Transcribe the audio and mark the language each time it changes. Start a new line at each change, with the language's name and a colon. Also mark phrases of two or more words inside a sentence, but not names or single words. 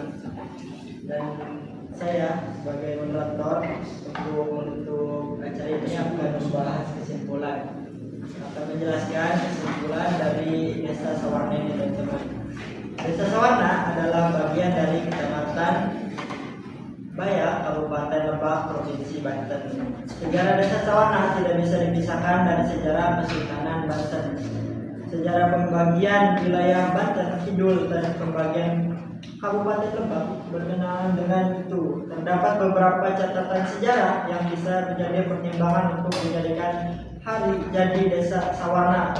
Indonesian: Dan saya sebagai moderator untuk menutup acara ini akan membahas kesimpulan, akan menjelaskan kesimpulan dari Desa Sawarna ini teman-teman. Desa Sawarna adalah bagian dari Kecamatan Bayak, Kabupaten Lebak, Provinsi Banten. Sejarah Desa Sawarna tidak bisa dipisahkan dari sejarah Kesultanan Banten. Sejarah pembagian wilayah Banten Kidul dan pembagian Kabupaten Lebak berkenaan dengan itu. Terdapat beberapa catatan sejarah yang bisa menjadi pertimbangan untuk dijadikan hari jadi Desa Sawarna.